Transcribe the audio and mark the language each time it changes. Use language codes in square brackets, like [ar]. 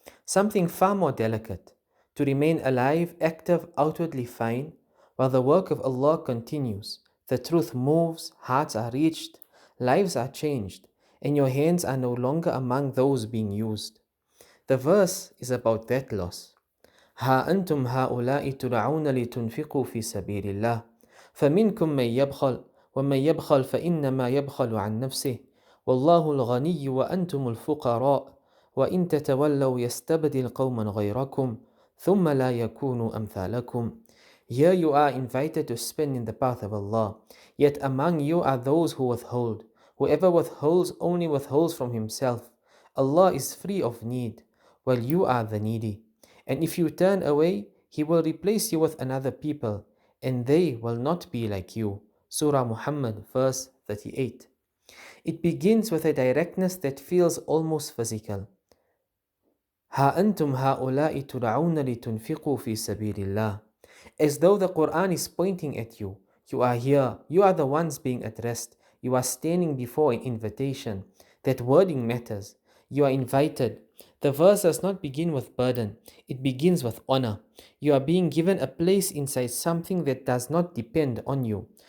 [en] Something far more delicate: to remain alive, active, outwardly fine, while the work of Allah continues. The truth moves, hearts are reached, lives are changed, and your hands are no longer among those being used. The verse is about that loss. [ar] ها أنتم هؤلاء تدعون لتنفقوا في سبيل الله فمنكم من يبخل ومن يبخل فإنما يبخل عن نفسه والله الغني وأنتم الفقراء وإن تتولوا يستبدل قوما غيركم ثم لا يكونوا أمثالكم. [en] Here you are invited to spend in the path of Allah, yet among you are those who withhold. Whoever withholds only withholds from himself. Allah is free of need, while you are the needy. And if you turn away, He will replace you with another people, and they will not be like you. Surah Muhammad, verse 38. It begins with a directness that feels almost physical. [ar] ها أنتم هؤلاء تدعون لتنفقوا في سبيل الله. [en] As though the Quran is pointing at you. You are here. You are the ones being addressed. You are standing before an invitation. That wording matters. You are invited. The verse does not begin with burden. It begins with honor. You are being given a place inside something that does not depend on you.